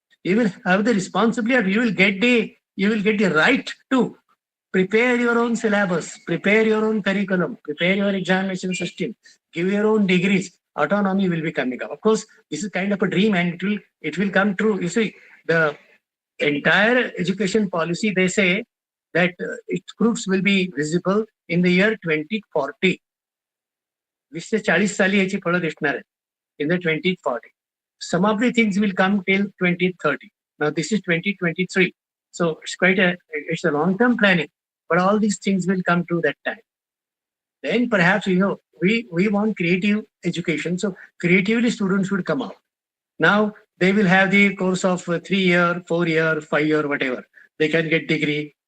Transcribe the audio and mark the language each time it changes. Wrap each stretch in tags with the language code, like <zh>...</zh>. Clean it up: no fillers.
<en>You will have the responsibility, you will get the right to prepare your own syllabus, prepare your own curriculum, prepare your examination system, give your own degrees. Autonomy will be coming up. Of course, this is kind of a dream, and it will come true. You see, the entire education policy, they say that its fruits will be visible in the year 2040.</en> <mr>वीस 40 साली याची फळं दिसणार आहेत</mr> <en>in the 2040. Some of the things will come till 2030. Now this is 2023. So it's a long-term planning, but all these things will come to that time. Then perhaps, we want creative education. So creatively students would come out. Now they will have the course of 3 year, 4 year, 5 year, whatever. They can get degree.</en>